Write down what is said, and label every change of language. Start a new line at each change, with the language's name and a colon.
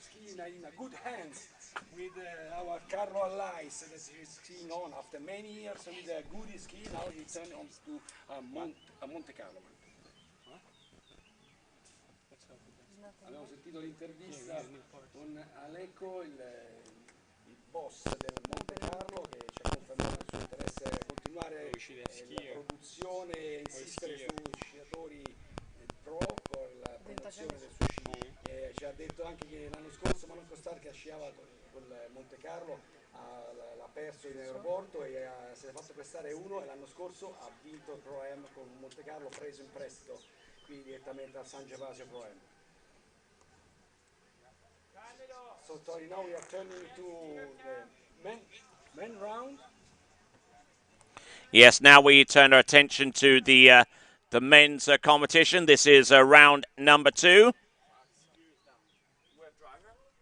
English: Gina in a good hands with our Carlo Elias that is skiing on after many years with a good ski. Now he turned on to Monte Carlo.
Italian: Abbiamo sentito l'intervista con Aleco, il boss del Monte Carlo, che ci ha confermato il suo interesse a continuare la produzione e insistere su sciatori pro con la promozione del suo sci. Ci ha detto anche che l'anno scorso Manon che sciava con il Monte Carlo l'ha perso in aeroporto e si è fatto prestare uno, e l'anno scorso ha vinto il Pro Am con Monte Carlo preso in prestito qui direttamente al San Gervasio Pro Am.
English: So Tori, now we are turning to the men round. Yes, now we turn our attention to the men's competition. This is round number 2. We have driver?